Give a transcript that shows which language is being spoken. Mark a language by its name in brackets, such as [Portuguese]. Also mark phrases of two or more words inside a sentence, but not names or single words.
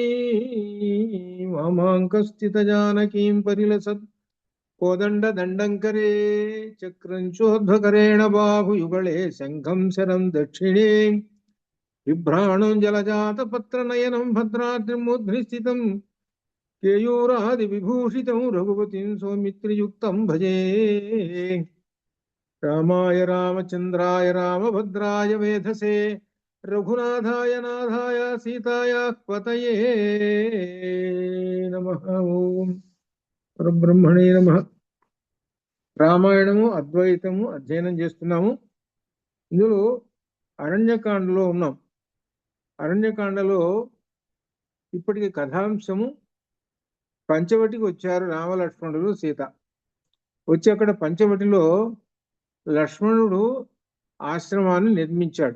[Sanskrit] वामाङ्कस्थितजानकीं परिलसत् कोदंड दंडंकरे चक्रंचोध्वकरेण बाहुयुगले शंखं शरं दक्षिणे बिभ्राणं जलजात पत्र नयनं भद्राद्रिमूर्ध्नि केयूरादि विभूषितं रघुपतिं सौमित्रियुक्तं भजे। रामाय रामचंद्राय रामभद्राय वेधसे रघुनाथाय नाथाय सीताय पतये नमः। ओम परब्रह्मणे नमः। [Telugu] రామాయణము అద్వైతము అధ్యయనం చేస్తున్నాము. ఇందులో అరణ్యకాండలో ఉన్నాం. అరణ్యకాండలో ఇప్పటికి కథాంశము పంచవటికి వచ్చారు రామలక్ష్మణుడు సీత. వచ్చి అక్కడ పంచవటిలో లక్ష్మణుడు ఆశ్రమాన్ని నిర్మించాడు.